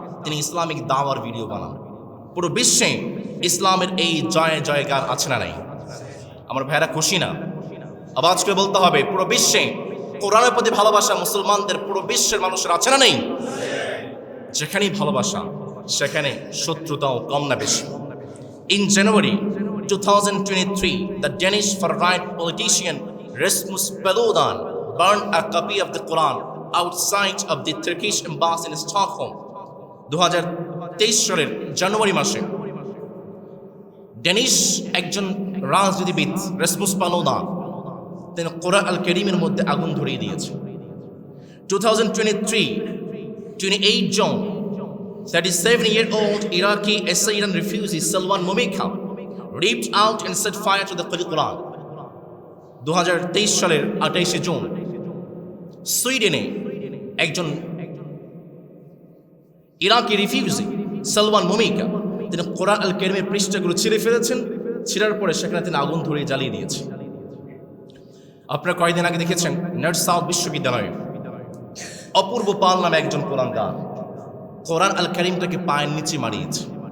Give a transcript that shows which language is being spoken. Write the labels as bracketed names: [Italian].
[Bangla] তিনি ইসলামিক দাওয়ার ভিডিও বানান। পুরো বিশ্বে ইসলামের এই জয় জয়গান আছে না নাই? আমার ভাইরা খুশি না? আওয়াজ করে বলতে হবে, পুরো বিশ্বে কোরআনের প্রতি ভালোবাসা মুসলমানদের পুরো বিশ্বের মানুষের আছে না নেই? যেখানেই ভালোবাসা সেখানে শত্রুতাও কম না বেশি। [English] In January 2023, the Danish far-right politician Rasmus Paludan burned a copy of the Quran outside of the Turkish embassy in Stockholm. [Bangla] 2023 সালের জানুয়ারি মাসে ডেনিশ একজন রাজনীতিবিদ রাসমুস পালুদান তিনি কোরআন আল কারীমের মধ্যে আগুন ধরিয়ে দিয়েছে। [English] 2023, 28 June, 37-year-old Iraqi Assyrian refugee Salwan Momika ripped out and set fire to the Quran. [Bangla] 2023 সালের 28 জুন সুইডেনে একজন ইরাকি রিফিউজি সালওয়ান মোমিকা তিনি কোরআন আল কারীমের পৃষ্ঠাগুলো ছিঁড়ে ফেলেছেন। ছিঁড়ার পরে সেখানে তিনি আগুন ধরিয়ে জ্বালিয়ে দিয়েছে। আপনারা কয়েকদিন আগে দেখেছেন নর্থ সাউথ বিশ্ববিদ্যালয়ে অপূর্ব পাল নামে একজন কোরআনগার কোরআন আল কারীমটাকে পায়ের নিচে মারিয়েছে।